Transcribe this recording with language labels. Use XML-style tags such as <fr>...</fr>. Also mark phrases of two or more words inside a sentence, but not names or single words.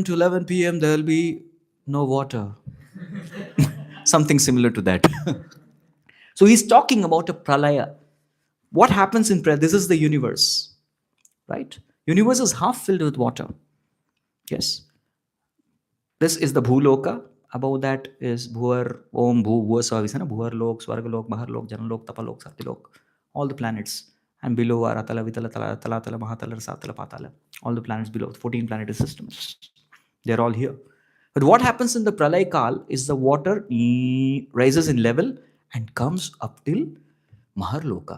<en>to 11 p.m., there will be no water. Something similar to that. So he's talking about a pralaya. What happens in prayer? This is the universe, right? Universe is half filled with water. Yes. This is the Bhuloka. Above that is Bhuvar, Om, Bhu, Bhuva, Bhuvar Lok, Swarga Lok, Bahar Lok, Jana Lok, Tapa Lok, Sati Lok. All the planets. And below are Atala, Vitala, Talatala, Mahatala, Satala, Patala. All the planets below, 14 planetary systems. They're all here. But what happens in the Pralay Kal is the water rises in level and comes up till Maharloka.</en>